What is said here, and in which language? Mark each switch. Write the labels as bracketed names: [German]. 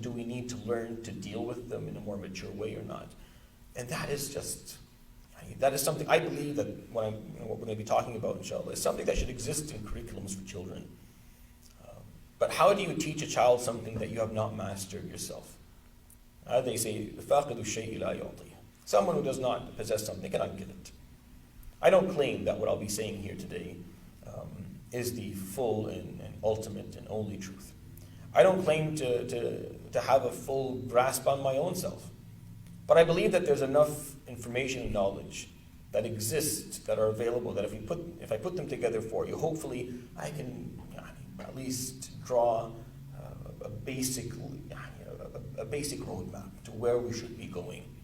[English] Do we need to learn to deal with them in a more mature way or not? And that is something I believe that what we're going to be talking about, inshallah, is something that should exist in curriculums for children. But how do you teach a child something that you have not mastered yourself? [Arabic] They say, فَاقِدُ الشَّيْءِ لَا يُعْطِيهِ. [English] Someone who does not possess something cannot give it. I don't claim that what I'll be saying here today is the full and ultimate and only truth. I don't claim to have a full grasp on my own self. But I believe that there's enough information and knowledge that exists, that are available, that if I put them together for you, hopefully I can at least draw a basic roadmap to where we should be going.